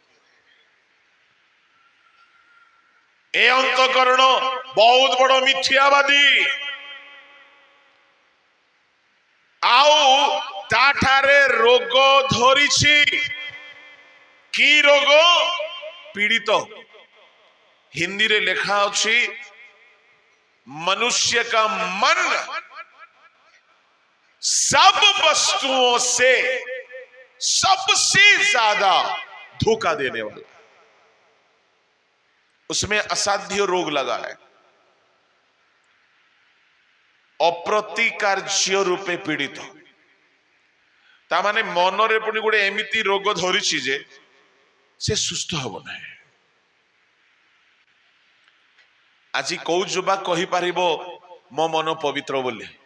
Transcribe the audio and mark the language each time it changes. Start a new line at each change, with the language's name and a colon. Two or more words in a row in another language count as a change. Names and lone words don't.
Odia: ଏ ଅନ୍ତଃକରଣ ବହୁତ ବଡ ମିଥ୍ୟାବାଦୀ, ଆଉ ତାଠାରେ ରୋଗ ଧରିଛି। କି ରୋଗ? ପୀଡ଼ିତ। ହିନ୍ଦୀରେ ଲେଖା ଅଛି,
Hindi: मनुष्य का मन सब वस्तुओं से सबसे ज्यादा धोखा देने वाला, उसमें असाध्य रोग लगा है।
Odia: ଅପ୍ରତିକାର୍ଯ୍ୟ ରୂପେ ପୀଡ଼ିତ, ତାମାନେ ମନରେ ପୁଣି ଗୋଟେ ଏମିତି ରୋଗ ଧରିଛି ଯେ ସେ ସୁସ୍ଥ ହବ ନାହିଁ। ଆଜି କଉ ଯୁବା କହି ପାରିବ ମୋ ମନ ପବିତ୍ର ବୋଲି?